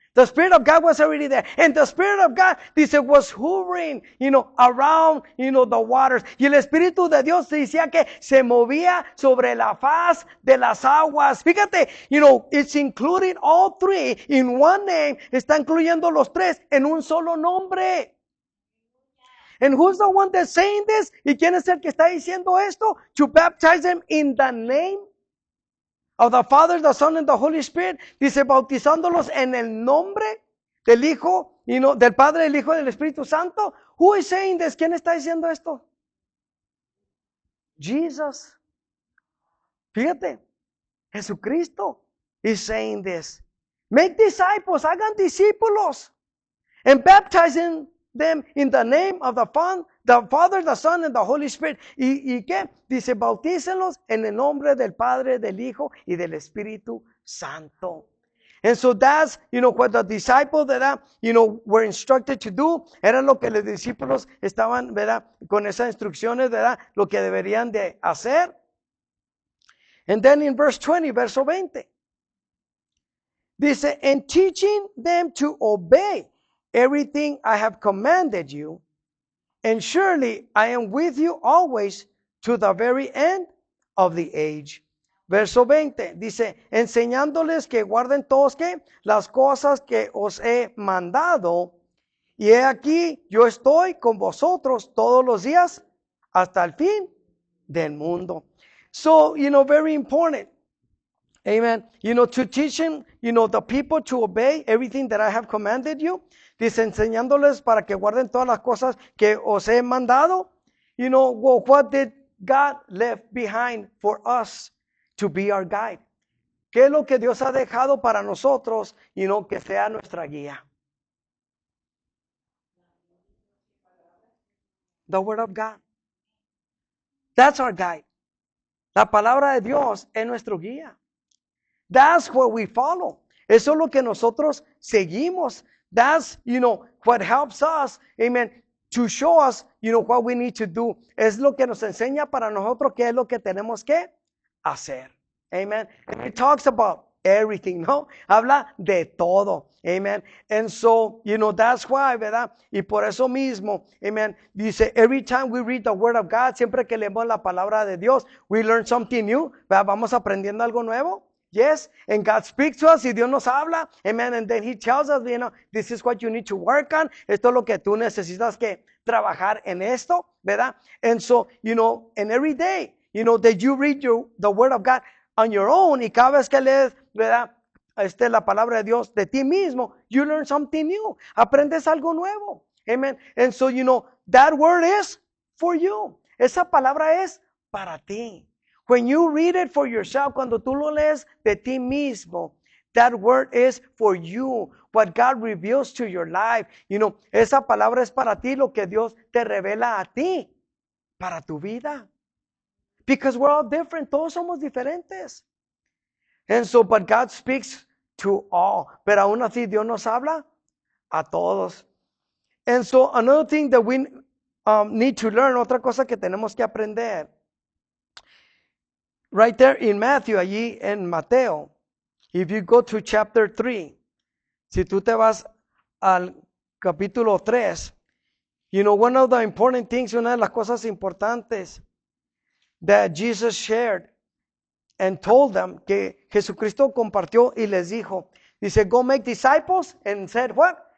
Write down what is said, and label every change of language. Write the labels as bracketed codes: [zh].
[en] The Spirit of God was already there. And the Spirit of God, dice, was hovering, around, the waters. [es] Y el Espíritu de Dios decía que se movía sobre la faz de las aguas. [en] Fíjate, it's including all three in one name. [es] Está incluyendo los tres en un solo nombre. [en] And who's the one that's saying this? [es] ¿Y quién es el que está diciendo esto? [en] To baptize them in the name of the Father, the Son, and the Holy Spirit. [es] Dice, bautizándolos en el nombre del Hijo, del Padre, del Hijo y del Espíritu Santo. [en] Who is saying this? [es] ¿Quién está diciendo esto? [en] Jesus. Fíjate, Jesucristo is saying this. Make disciples, [es] hagan discípulos, [en] and baptizing them in the name of the Father, the Son, and the Holy Spirit. [es] ¿Y qué? Dice, bautícenlos en el nombre del Padre, del Hijo y del Espíritu Santo. [en] And so that's, what the disciples, ¿verdad? Were instructed to do. [es] Era lo que los discípulos estaban, ¿verdad? Con esas instrucciones, ¿verdad? Lo que deberían de hacer. [en] And then in verse 20, verso 20. Dice, and teaching them to obey everything I have commanded you, and surely I am with you always to the very end of the age. [es] Verso 20 dice, enseñándoles que guarden todos que las cosas que os he mandado, y he aquí yo estoy con vosotros todos los días hasta el fin del mundo. [en] So, very important. Amen. To teach him, the people to obey everything that I have commanded you. [es] Dice, enseñándoles para que guarden todas las cosas que os he mandado. [en] What did God left behind for us to be our guide? [es] ¿Qué es lo que Dios ha dejado para nosotros, que sea nuestra guía? [en] The Word of God. That's our guide. [es] La palabra de Dios es nuestro guía. [en] That's what we follow. [es] Eso es lo que nosotros seguimos. [en] That's, what helps us, amen, to show us, what we need to do. [es] Es lo que nos enseña para nosotros qué es lo que tenemos que hacer. [en] Amen. And it talks about everything, ¿no? [es] Habla de todo. [en] Amen. And so, that's why, ¿verdad? [es] Y por eso mismo, [en] amen, dice, every time we read the Word of God, [es] siempre que leemos la palabra de Dios, [en] we learn something new. ¿Verdad? [es] Vamos aprendiendo algo nuevo. [en] Yes, and God speaks to us [es] y Dios nos habla, [en] amen, and then He tells us, this is what you need to work on, [es] esto es lo que tú necesitas que trabajar en esto, [en] ¿verdad? And so, and every day, that you read the Word of God on your own, [es] y cada vez que lees, [en] ¿verdad? [es] La palabra de Dios de ti mismo, [en] you learn something new, [es] aprendes algo nuevo, amen, [en] and so, that word is for you, [es] esa palabra es para ti. [en] When you read it for yourself, [es] cuando tú lo lees de ti mismo, [en] that word is for you. What God reveals to your life. [es] Esa palabra es para ti, lo que Dios te revela a ti, para tu vida. [en] Because we're all different. [es] Todos somos diferentes. [en] And so, but God speaks to all. [es] Pero aún así, Dios nos habla a todos. [en] And so, another thing that we need to learn, [es] otra cosa que tenemos que aprender. [en] Right there in Matthew, [es] allí en Mateo, [en] if you go to chapter 3, [es] si tú te vas al capítulo 3, [en] one of the important things, [es] una de las cosas importantes [en] that Jesus shared and told them, [es] que Jesucristo compartió y les dijo, [en] dice, go make disciples, and said what?